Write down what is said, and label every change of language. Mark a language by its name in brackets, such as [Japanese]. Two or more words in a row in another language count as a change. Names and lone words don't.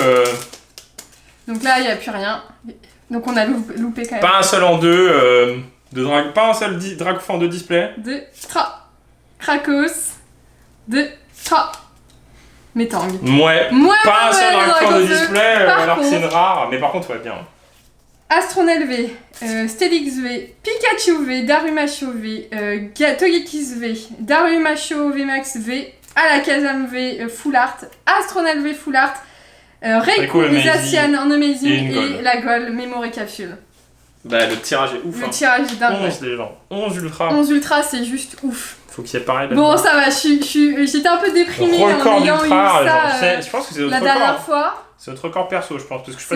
[French] Donc là, il n'y a plus rien. Donc on a loupé quand même. Pas un seul en 2. Pas un seul Dracofeu en 2 displays. 2, 3. Krakos. 2, 3. Metang. Ouais. Pas un seul Dracofeu en 2 displays, Par alors que c'est une contre- rare. Mais par contre, ouais, bien. Astronel V, Stelix V, Pikachu V, Darumacho V, Togekiss V, Darumacho V Max V, Alakazam V, Full Art, Astronel V Full Art, Raikou Amazing Zacian en et Amazing une et, Gold. la Gold Memory Capsule. Bah, le tirage est ouf. Le Hein. tirage est dingue. 11 les gens. 11 ultra. 11 Ultra, c'est juste ouf. Faut qu'il y ait pareil Bon, là-dedans. ça va, j'étais un peu déprimée Record en ayant eu d'ultra, ça genre, je pense que c'est notre la dernière record. fois. C'est notre record perso, je pense. Parce que je suis pas